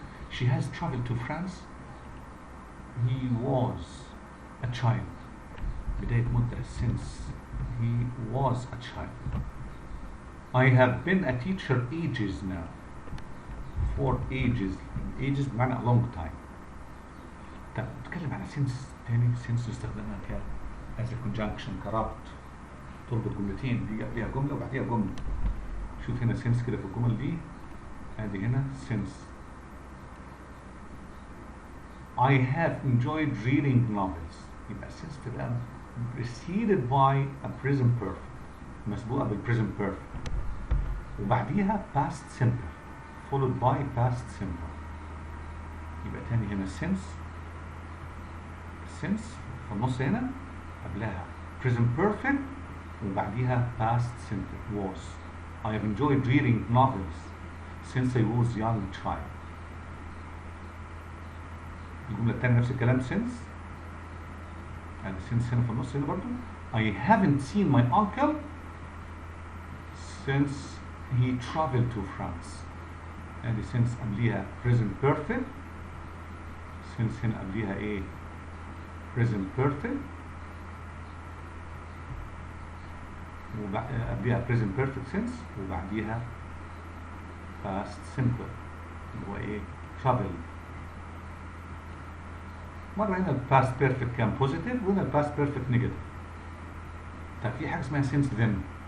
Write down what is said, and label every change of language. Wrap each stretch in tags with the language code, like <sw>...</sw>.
<en>She has traveled to France. He was a child.</en> <ar>بداية مدة</ar> <en>since he was a child. I have been a teacher ages now. For ages بمعنى a long time.</en> <ar>طب نتكلم على سنس تاني. سنس يستخدمها</ar> <en>as a conjunction</en> <ar>كربط، تربط جملتين، دي قبلها جمله وبعديها جمله. شوف هنا سنس كده في الجمل دي، ادي هنا سنس.</ar> <en>I have enjoyed reading novels.</en> <ar>يبقى</ar> <en>since</en> <ar>تبقى</ar> <en>preceded by a present perfect، مسبوقة بالpresent perfect،</en> <ar>وبعديها</ar> <en>past simple followed by past simple.</en> <ar>يبقى تاني هنا since في النص هنا قبلها present perfect وبعديها past simple was.</ar> <en>I have enjoyed reading novels since I was young child.</en> <ar>الجملة التانية نفس الكلام since، يعني since هنا في النص هنا برضو.</ar> <en>I haven't seen my uncle since he traveled to France.</en> <ar>يعني since قبليها present perfect، since هنا قبليها ايه؟ present perfect، قبليها present perfect since، وبعديها past simple اللي هو ايه؟ travel. مرة هنا الباست بيرفكت كان بوزيتيف وهنا الباست بيرفكت نيجاتيف. طب في حاجة اسمها since then.</ar>